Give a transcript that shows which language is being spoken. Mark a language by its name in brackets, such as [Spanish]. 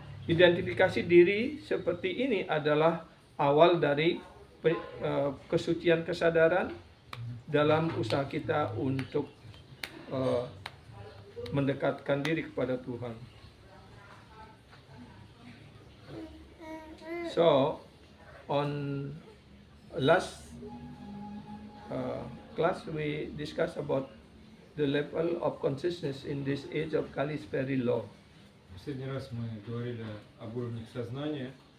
[Indonesian] Identifikasi diri seperti ini adalah awal dari kesucian kesadaran dalam usaha kita untuk mendekatkan diri kepada Tuhan. [English] So, on last class we discussed about the level of consciousness in this age of Kali is very low. [Russian] Последний раз мы говорили об уровнях сознания.